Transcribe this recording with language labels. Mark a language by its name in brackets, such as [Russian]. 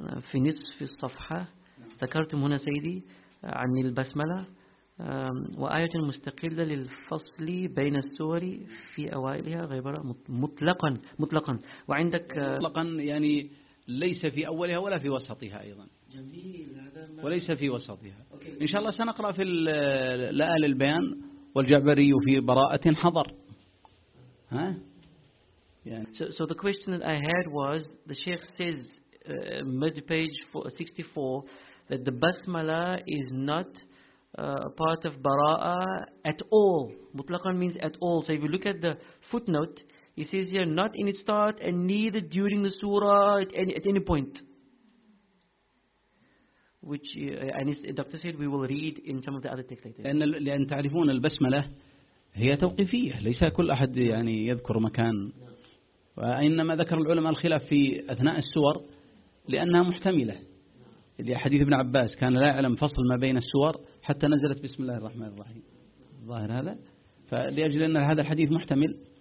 [Arabic] في نصف الصفحة ذكرتم هنا سيدي عن البسملة وآية مستقلة للفصل بين السور في أوائلها غير مطلقا مطلقا. وعندك مطلقا يعني ليس في أولها ولا في وسطها أيضا. جميل. وليس في وسطها. إن شاء الله سنقرأ في لآل البيان والجعبري في براءة حضر. ها؟ [English] Yeah. So the question that I had was, the Sheikh says mid page 64 that the basmala is not part of bara'ah at all. Mutlaqan means at all. So if you look at the footnote, he says here not in its start and neither during the surah at any point. Which and the doctor said we will read in some of the other texts later. [Arabic] لأن تعرفون البسملة هي توقيفية ليس كل أحد يعني يذكر مكان وإنما ذكر العلماء الخلاف في أثناء السور لأنها محتملة لحديث ابن عباس كان لا يعلم فصل ما بين السور حتى نزلت بسم الله الرحمن الرحيم ظاهر هذا فلأجل أن هذا الحديث محتمل